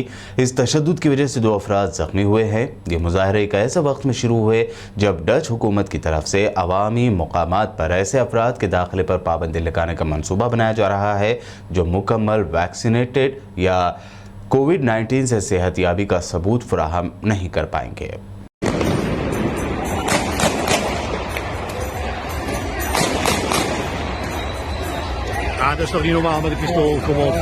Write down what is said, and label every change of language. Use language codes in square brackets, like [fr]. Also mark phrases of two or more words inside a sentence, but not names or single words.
[ur] اس تشدد کی وجہ سے 2 افراد زخمی ہوئے ہیں۔ یہ مظاہرے ایک ایسے وقت میں شروع ہوئے جب ڈچ حکومت کی طرف سے عوامی مقامات پر ایسے افراد کے داخلے پر پابندی لگانے کا منصوبہ بنایا جا رہا ہے جو مکمل ویکسینیٹڈ یا کووڈ-19 سے صحت یابی کا ثبوت فراہم نہیں کر پائیں گے. [nl] Dat is toch niet normaal met een pistool, kom op.